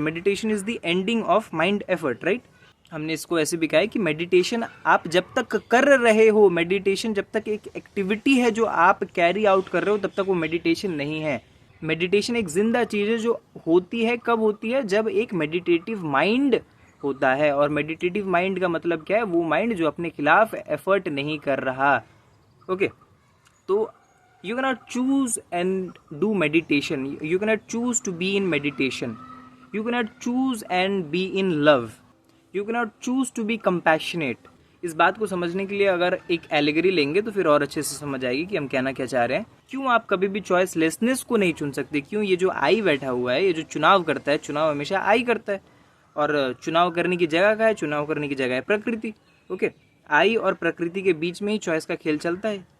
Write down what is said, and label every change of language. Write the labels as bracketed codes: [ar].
[en] Meditation is the ending of mind effort, right? [hi] हमने इसको ऐसे भी कहा है कि मेडिटेशन आप जब तक कर रहे हो, मेडिटेशन जब तक एक एक्टिविटी है जो आप कैरी आउट कर रहे हो, तब तक वो मेडिटेशन नहीं है। मेडिटेशन एक जिंदा चीज है जो होती है, कब होती है? जब एक मेडिटेटिव माइंड होता है। और मेडिटेटिव माइंड का मतलब क्या है? वो माइंड जो अपने खिलाफ एफर्ट नहीं कर रहा। ओके, तो [en] you cannot choose and do meditation, you cannot choose to be in meditation, you cannot choose and be in love, you cannot choose to be compassionate। [hi] इस बात को समझने के लिए अगर एक एलिगरी लेंगे तो फिर और अच्छे से समझ आएगी कि हम कहना क्या चाह रहे हैं। क्यों आप कभी भी चॉइसलेसनेस को नहीं चुन सकते? क्यों? ये जो आई बैठा हुआ है, ये जो चुनाव करता है, चुनाव हमेशा आई करता है। और चुनाव करने की जगह का है, चुनाव करने की जगह है प्रकृति। ओके, आई और प्रकृति के बीच में ही चॉइस का खेल चलता है।